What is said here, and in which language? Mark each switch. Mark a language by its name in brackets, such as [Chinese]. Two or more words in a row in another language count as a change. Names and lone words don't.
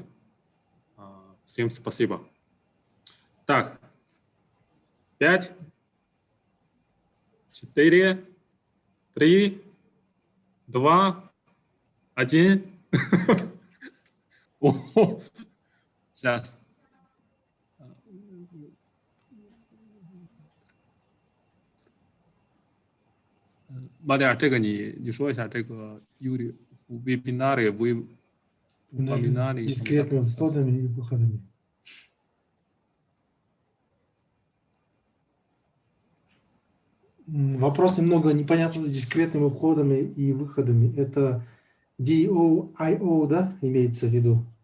[Russian] Всем спасибо. Так, 5, 4, 3, 2, 1. Сейчас. Мадяр, [Chinese] 这个你说一下这个 [Russian] вебинаре вы упоминали. Дискретными входами и выходами. Вопрос немного непонятно с дискретными входами и выходами. Это DOIO, да, имеется в виду?